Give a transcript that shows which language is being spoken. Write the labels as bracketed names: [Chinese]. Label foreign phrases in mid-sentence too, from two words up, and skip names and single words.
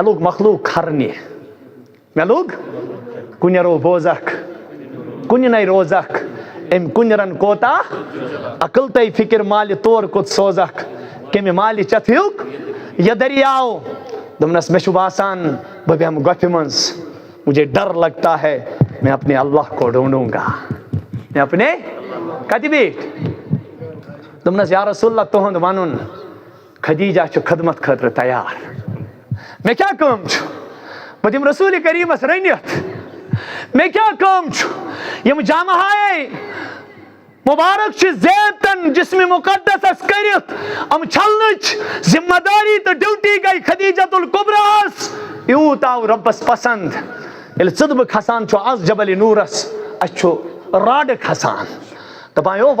[Kashmiri] لوٚگ مخلوق کھرنہِ مےٚ لوٚگ کُنہِ رو بوزکھ کُنہِ نَے روزکھ أمۍ کُنہِ کوتاہ عقل تَے فِکر مالہِ طور کوٚت سوزکھ کَمہِ مالہِ چتھیُک یہِ دٔریاو دوٚپنس مےٚ چھُ باسان بہٕ بیٚہمہٕ گۄپھِ منٛز [Urdu] مجھے ڈر لگتا ہے میں اپنے اللہ کو ڈھونڈوں گا میں اپنے [Kashmiri] کتہِ بیٖٹھۍ دوٚپنس [Arabic] یا رسول اللہ [Kashmiri] تُہُنٛد ونُن خدیجہ چھُ خدمت خٲطرٕ تیار مےٚ کیٛاہ کٲم چھُ بہٕ دِمہٕ رسول کریٖمس رٔنِتھ مےٚ کیٛاہ کٲم چھُ یِم جامہاے مبارک چھِ زیبتن جسمِ مقدسس کٔرِتھ یِم چھلنٕچ ذمہ داری تہٕ ڈیوٹی گٔے خدیجۃ الکبراہس یوٗت آو رۄبس پسنٛد ییٚلہِ ژٕدبہٕ کھسان چھُ آز جبلِ نوٗرس اَسہِ چھُ راڈٕ کھسان دپان یو